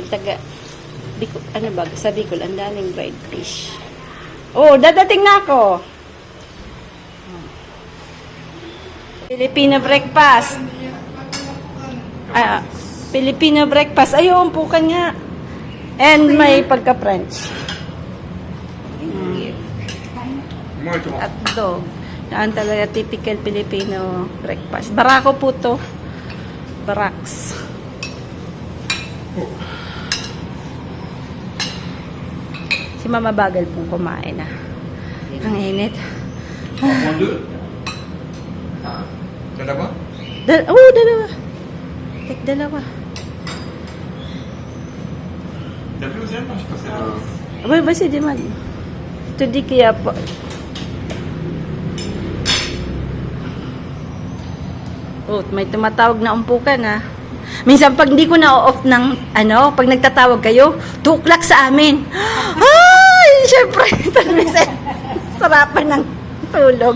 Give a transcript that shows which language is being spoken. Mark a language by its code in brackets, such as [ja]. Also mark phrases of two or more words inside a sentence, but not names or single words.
[tl] Bicol, sa Bicol, ang daming [en] dried fish. [tl] Oh, dadating na ako. [en] Filipino breakfast. Filipino breakfast. [tl] Ayun, pukan nga. And may pagka-French. [fr] Moi, tu vois. [en] At dog. [tl] Yan talaga [en] typical Filipino breakfast. [tl] Barako po to. Baraks. Si Mama bagal pong kumain na. Ang init. [fr] En deux. T'en as pas? [tl] Dalawa. Tek, dalawa. [fr] La deuxième, je sais pas si c'est [tl] Abay, basi di man. Ito di kaya po. Oh, may tumatawag na umpukan ha. Minsan pag hindi ko na-off ng pag nagtatawag kayo, 2 o'clock sa amin. Ay, syempre, sarapan ng tulog.